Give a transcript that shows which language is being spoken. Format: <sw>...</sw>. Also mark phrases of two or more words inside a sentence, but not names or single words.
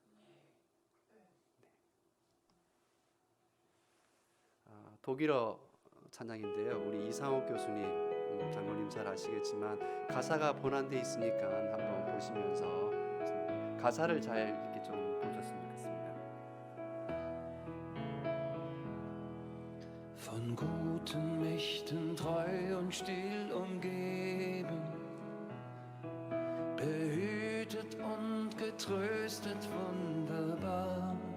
<ko>독일어 찬양인데요. 우리 이상옥 교수님, 장로님 잘 아시겠지만 가사가 번안돼 있으니까 한번 보시면서 가사를 잘 이렇게 좀 보셨으면 좋겠습니다.</ko> <de>Von guten Mächten treu und still umgeben, behütet und getröstet wunderbar.</de>